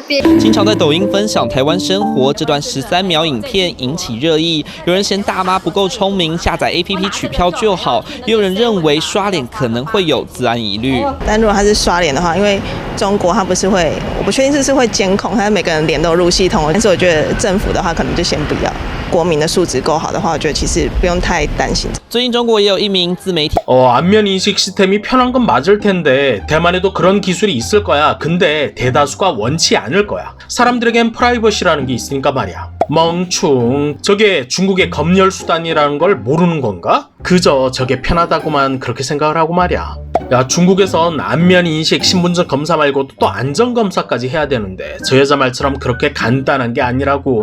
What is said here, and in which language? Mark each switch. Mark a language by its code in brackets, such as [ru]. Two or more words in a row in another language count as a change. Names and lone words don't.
[zh] 经常在抖音分享台湾生活这段13秒影片引起热议，有人嫌大妈不够聪明，下载 APP 取票就好，也有人认为刷脸可能会有治安疑虑。但如果他是刷脸的话，因为中国它不是会，我不确定是会监控，它每个人脸都有入系统，但是我觉得政府的话可能就先不要。国民的素质够好的话，我觉得其实不用太担心。最近中国也有一名自媒体 [ko] 안면 인식 시스템이 편한 건 맞을 텐데 대만에도 그런 기술이 있을 거야. 근데 대다수가 원치 않을 거야. 사람들에겐 프라이버시라는 게 있으니까 말이야. 멍충. 저게 중국의 검열 수단이라는 걸 모르는 건가? 그저 저게 편하다고만 그렇게 생각을 하고 말이야. 야, 중국에선 안면 인식 신분증 검사 말고도 또 안전 검사까지 해야 되는데 저 여자 말처럼 그렇게 간단한 게 아니라고.